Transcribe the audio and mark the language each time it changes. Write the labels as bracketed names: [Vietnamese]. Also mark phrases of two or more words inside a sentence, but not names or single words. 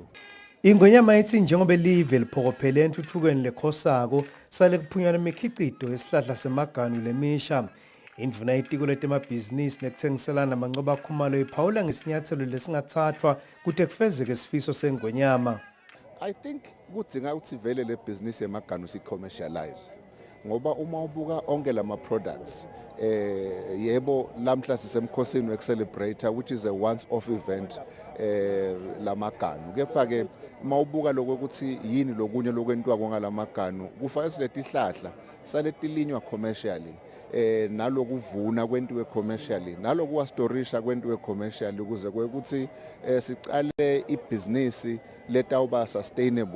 [Swati] Ingonyama ithi njengoba live liphokophele entuthukweni lekhosako sale kuphunyana imikhicido esihlahla semaganu lemisha. Indvuna itiko letemabhizinisi nekuthengiselana amancoba akhumalo iphawula ngesinyathelo lesingathathwa kuthi kufezeke isifiso sengonyama. [English] I think [Swati] kudinga ukuthi vele le business yemaganu si commercialize ngoba uma ubuka onke lama products yebo lamhla sisemkhosini wecelebrate [English] which is a once off event [Swati] lamaganu kepha ke mawubuka lokho ukuthi yini lokunye lokwentwa kongalamaganu kufanele silethi hlahla saletilinywa commercially nalokuvuna kwentiwe commercially nalokuwastorisha kwentiwe commercially ukuze kwekuthi sicale ibusiness letawuba sustainable.